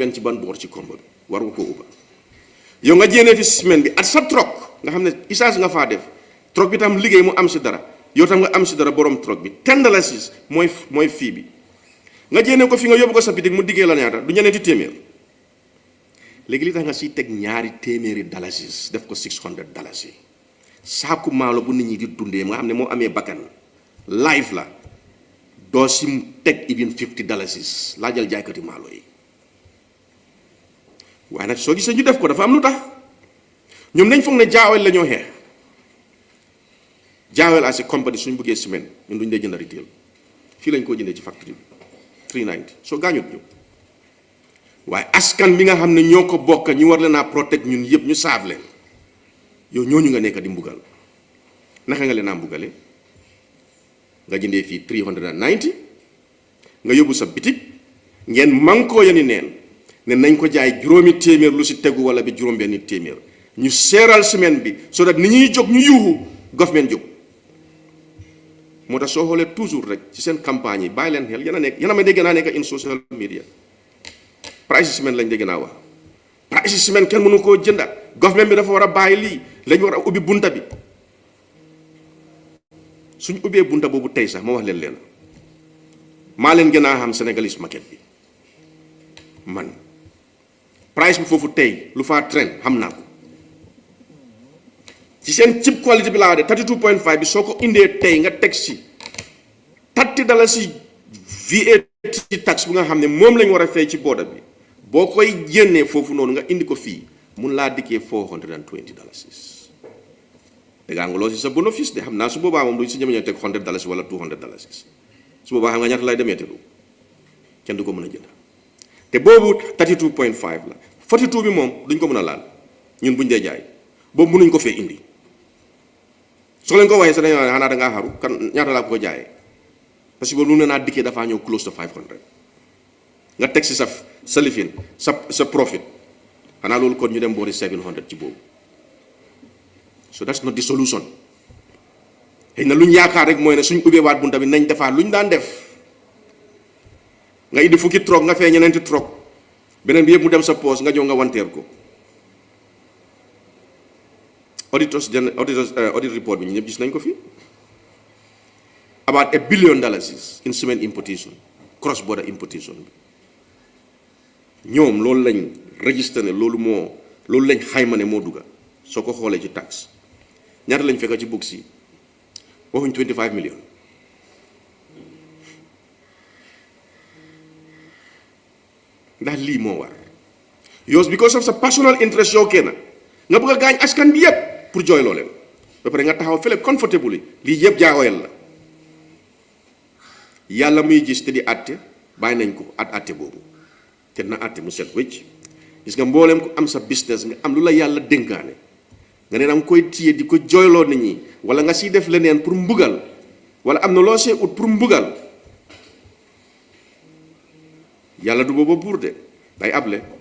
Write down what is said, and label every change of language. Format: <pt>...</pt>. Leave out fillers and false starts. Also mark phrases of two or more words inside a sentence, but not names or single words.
<wo>ci ban boor ci kombo bi war nga ko ubba yow nga jéenee fi semaine bi at sa trok nga xam ne essence nga faa def trok bi tam liggéey mu am si dara yow tam nga am si dara borom trok bi $10 mooy fii bi nga jéene ko fi nga yóbbu ko sa bitik mu diggee la ñaata du ñeneenti téeméer léegi li tax nga siy teg $200 def ko $600 saaku maalo bu nit ñi di dundee nga xam ne moo amee bakkan live la doo si teg even $50 laa jël jaaykati maalo yi waaye nag soo gisee ñu def ko dafa am lu tax ñoom nañ foog ne Jah Oil la ñoo xeex Jah Oil</wo> <en>as a company</en> <wo>suñ bëggee semaine ñun duñ dee jënd retail fii lañ koo jëndee ci factory bi 390 soo gaañut ñu waaye askan bi nga xam ne ñoo ko bokk ñu war leen a protect ñun yëpp ñu saaf leen yow ñooñu nga nekk di mbugal naka nga leen a mbugale nga jëndee fii 390 nga yóbbu sa bitik ngeen mankoo yani neen ne nañ ko jaay juróomi téeméer lu si tegu wala bi juróom benni téeméer ñu seeral semaine bi</wo> <en>so that</en> <wo>ni ñuy jóg ñu yuuxu government jóg moo tax soo xoolee toujours rek ci seen campagne yi bàyyi leen xel yéen a may dégg naa nekk</wo> <en>in social media price</en> <wo>ciment lañ dégg naa wax price ciment kenn mënu koo jënda government bi dafa war a bàyyi lii lañ war a ubbi bunta bi suñ ubbee bunta boobu tey sax ma wax leen maa leen gën a xam</wo> <en>Sénégalese market</en> <wo>bi man price bi foofu tey lu faa trend xam naa ko ci seen</wo> <en>cheap quality</en> <wo>bi laa de 32.5 bi soo ko indee tey nga teg si $30</wo> <en>VAT tax</en> <wo>bu nga xam ne moom lañ war a fay ci border bi boo koy génnee foofu noonu nga indi ko fii mun laa dikkee $420 dégg nga loo si sa bénéfice de xam naa su boobaa moom du si ñeme teg $100 wala $200 su boobaa xam nga ñaata lay demee te du kenn du ko mën a jënd te boobu 32.5 la 42 bi moom duñ ko mën a laal ñun buñ dee jaay boobu mënuñ ko fee indi soo leen ko waxee sax dañoo xanaa da ngaa xaru kan ñaata laa ko jaayee</wo> <fr>parce que</fr> <wo>boobu lu ne naa dikkee dafaa ñëw</wo> <en>close to 500</en> <wo>nga teg si sa lifin sa profit xanaa loolu kon ñu dem boori 700 ci boobu</wo> <en>so that's not the solution</en> <wo>xëy na lu ñu yaakaar rek mooy ne suñ ubbee waat bunta bi nañ defaat lu ñu daan def nga indi fukki troc nga fee ñeneenti troc beneen bi yëpp mu dem sa poos nga jox nga wanteer ko</wo> <en>audit report</en> <wo>bi ñu ñëpp gis nañ ko fi</wo> <en>about $1 billion in cement importation cross border importation</en> <wo>bi ñoom loolu lañ registré ne loolu lañ xayma ne moo dugga soo ko xoolee ci tax ñaata lañ fekk ci books yi waxuñ 25 million ndax lii moo war yows</wo> <en>because of</en> <wo>sa</wo> <en>personal interest</en> <wo>yow kenn nga bëgg a gaañ askan bi yépp pour jooyloo leen ba pare nga taxaw fële comfortably lii yëpp jaaxoyal la yàlla muy gis te di àtte bàyyi nañ ko àtte boobu te na àtte mu set wécc gis nga mbooleem ko am sa business nga am lu la yàlla dénkaane nga ne danga koy téye di ko jooyloo nit ñi wala nga siy def leneen pour mbugal wala am na loo see ut pour mbugal yàlla du booba buur de day able</wo>